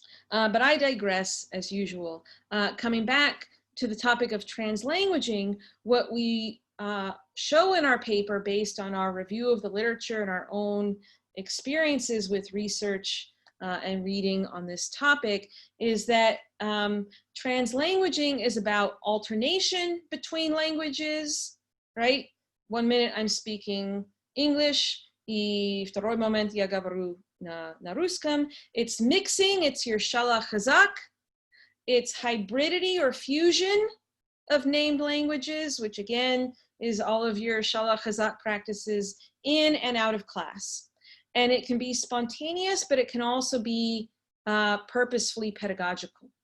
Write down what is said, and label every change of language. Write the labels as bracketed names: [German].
[English] But I digress as usual. Coming back to the topic of translanguaging, what we show in our paper based on our review of the literature and our own experiences with research and reading on this topic is that translanguaging is about alternation between languages, right? 1 minute I'm speaking English, [Russian] и второй момент я говорю на русском. [English] It's mixing, it's your shala chazak. It's hybridity or fusion of named languages, which again is all of your shala chazak practices in and out of class. And it can be spontaneous, but it can also be purposefully pedagogical.